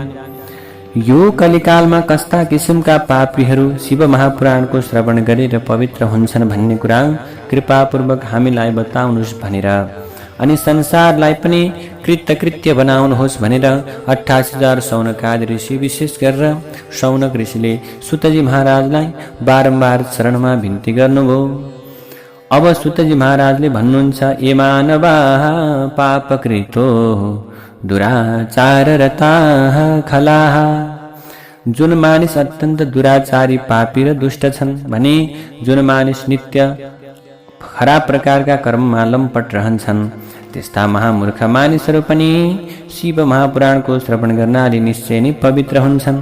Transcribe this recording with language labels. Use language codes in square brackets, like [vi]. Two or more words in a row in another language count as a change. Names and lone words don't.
[ne] यो कलिकालमा कस्ता किसिमका पापीहरू शिव महापुराणको श्रवण गरेर पवित्र हुन्छन् भन्ने कुरा कृपापूर्वक हामीलाई बताउनुहोस् भनेर, अनि संसारलाई पनि कृतकृत्य बनाउनुहोस् भनेर 88,000 सौनकादि ऋषि विशेष गरेर सौनक ऋषिले सुतजी महाराजलाई बारम्बार चरणमा बिन्ती गर्नुभयो। अब सुतजी महाराजले भन्नुहुन्छ [sa] ए मानवाः पापकृतो दुराचाररताः खलाः। [ne] जुन मानिस अत्यन्त दुराचारी पापी र दुष्ट छन् भने जुन मानिस नित्य खराब प्रकारका कर्ममा लम्पट रहन्छन् त्यस्ता महामूर्ख मानिसहरू पनि शिव महापुराणको श्रवण गर्नाले निश्चय नै पवित्र हुन्छन्।